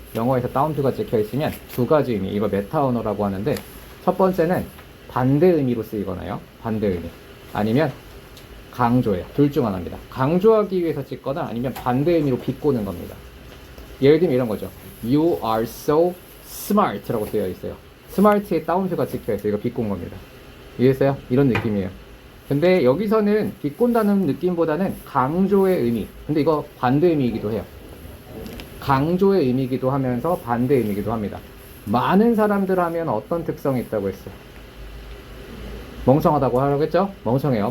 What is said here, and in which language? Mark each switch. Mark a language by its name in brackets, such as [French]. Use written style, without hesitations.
[Korean] 영어에서 다운표가 찍혀 있으면 두 가지 의미, 이거 메타 언어라고 하는데, 첫 번째는 반대 의미로 쓰이거나요. 반대 의미. 아니면 강조예요. 둘 중 하나입니다. 강조하기 위해서 찍거나 아니면 반대 의미로 비꼬는 겁니다. 예를 들면 이런 거죠. [English] You are so smart [Korean] 라고 되어 있어요. smart에 다운표가 찍혀 있어요. 이거 비꼰 겁니다. 이해했어요? 이런 느낌이에요. 근데 여기서는 비꼰다는 느낌보다는 강조의 의미. 근데 이거 반대 의미이기도 해요. 강조의 의미이기도 하면서 반대 의미이기도 합니다. 많은 사람들 하면 어떤 특성이 있다고 했어요? 멍청하다고 하라고 했죠? 멍청해요.